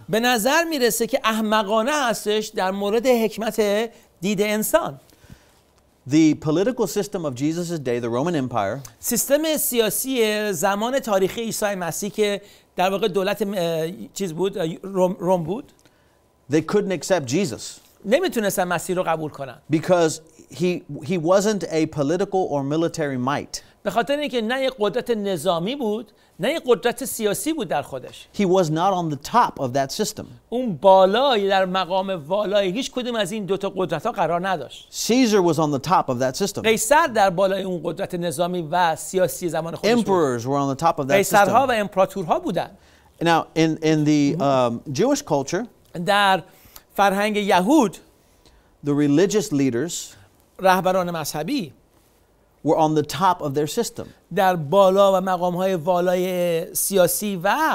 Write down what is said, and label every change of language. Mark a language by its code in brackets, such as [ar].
[fa] به نظر میرسه که احمقانه هستش در مورد حکمت دید انسان. [en] The political system of Jesus' day, the Roman Empire, [fa] سیستم سیاسی زمان تاریخی عیسی مسیح که در واقع دولت چیز بود، روم بود، [en] they couldn't accept Jesus [fa] نمیتونستن مسیح رو قبول کنن [en] because he wasn't a political or military might. [fa] به خاطر اینکه نه یک قدرت نظامی بود نه یک قدرت سیاسی بود در خودش. [en] He was not on the top of that system. [fa] اون بالای در مقام والای هیچ کدوم از این دوتا قدرت ها قرار نداشت. [en] Caesar was on the top of that system. [fa] قیصر در بالای اون قدرت نظامی و سیاسی زمان خودش بود. [en] Emperors were on the top of that [fa] قیصرها و [en] system. [fa] امپراتورها بودن. [en] Now, in the Jewish culture, [fa] در فرهنگ یهود [en] the religious leaders [fa] رهبران مذهبی [en] were on the top of their system. [fa] در بالا و مقام‌های والای سیاسی و